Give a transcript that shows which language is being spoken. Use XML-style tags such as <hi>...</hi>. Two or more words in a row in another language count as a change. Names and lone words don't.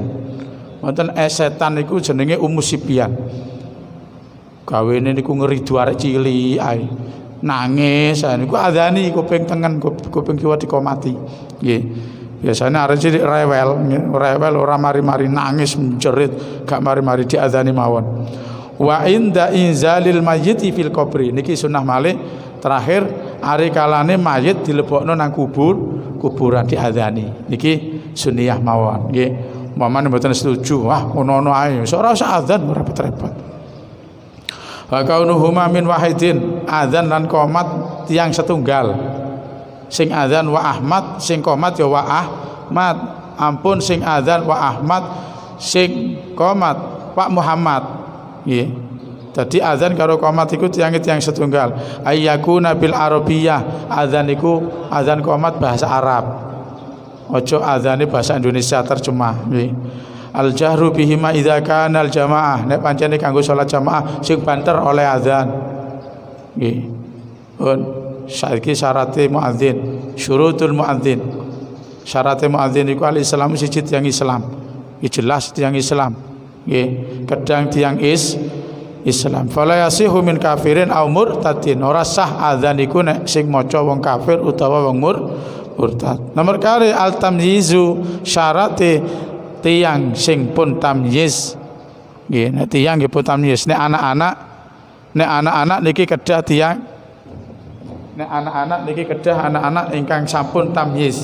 <jv>Mboten setan niku jenenge Ummusibyan. Gawene niku ngeridu arek cilik ae. Nangis niku adzani kuping tengen kuping kiwa dikomati nggih. Biasanya arek cilik rewel ora mari-mari nangis menjerit gak mari-mari diadzani mawon.</jv> <ar>وعند إنزال الميت في القبر</ar> <jv>niki sunah malih terakhir ari kalane mayit dilebokno nang kuburan diadzani niki sunnah mawon nggih. Umpamane mboten setuju wah ngono-ngono ae ora usah adzan ora repot-repot.</jv> <ar>وكونهما من واحد</ar> <jv>adzan lan qomat tiyang setunggal. Sing adzan wa Ahmad, sing qomat ya wa Ahmad. Ampun sing adzan wa Ahmad, sing qomat Pak Muhammad. Nggih. Dadi adzan karo qomat iku tiyang-tiyang setunggal.</jv> <ar>أن يكون بالعربية.</ar> <jv>Adzan iku adzan qomat bahasa Arab. Ojo adzane bahasa Indonesia terjemah nggih.</jv> <ar>الجهر بهما إذا كان الجماعة</ar> <jv>nek pancene kanggo salat jamaah sing banter oleh azan nggih. Pun saiki syarate muadzin,</jv> <ar>شروط المؤذن.</ar> <jv>Syarate muadzin iku al Islam siji tiyang Islam. Iki jelas tiyang Islam nggih. Kadang tiyang Islam.</jv> <ar>فلا يصح من كافر أو مرتد.</ar> <jv>Ora sah azan iku nek sing maca wong kafir utawa wong murtad. Nomor kali al tamyizu syarate tiyang sing pun tamyiz nggih. Nek tiyang nggih pun tamyiz. Nek anak-anak niki kedah tiyang nek anak-anak niki kedah anak-anak ingkang sampun tamyiz.</jv>